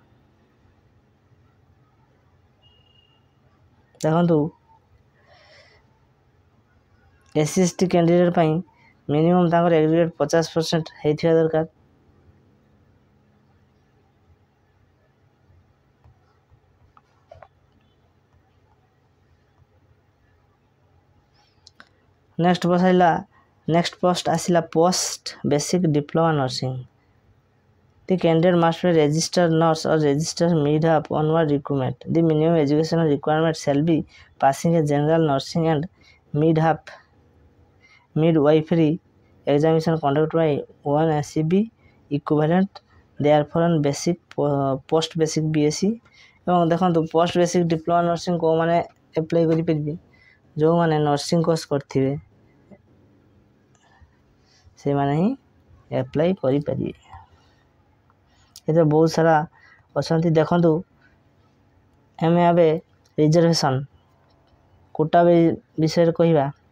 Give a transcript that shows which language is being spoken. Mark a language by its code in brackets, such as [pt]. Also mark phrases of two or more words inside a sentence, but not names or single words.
[or] ଦେଖନ୍ତୁ [en] SC ST candidate [or] ପାଇଁ ମିନିମମ୍ ତାଙ୍କର ଏଗ୍ରିଗେଟ୍ 50% ହେଇଥିବା ଦରକାର। [en] next post ଆସିଲା post basic diploma nursing। The candidate must be registered nurse or registered midwife onward recruitment. The minimum educational requirement shall be passing a general nursing and midwifery examination conducted by one SCB equivalent therefore on post basic BSc। [or] ଏବଂ ଦେଖନ୍ତୁ [en] post basic diploma nursing [or] କେଉଁମାନେ ଆପ୍ଲାଏ କରିପାରିବେ ଯେଉଁମାନେ [en] nursing course [or] କରିଥିବେ ସେମାନେ ହିଁ ଆପ୍ଲାଏ କରିପାରିବେ। ଏଥିରେ ବହୁତ ସାରା ଅଛନ୍ତି। ଦେଖନ୍ତୁ ଆମେ ଏବେ [en] reservation quota [or] ବିଷୟରେ କହିବା।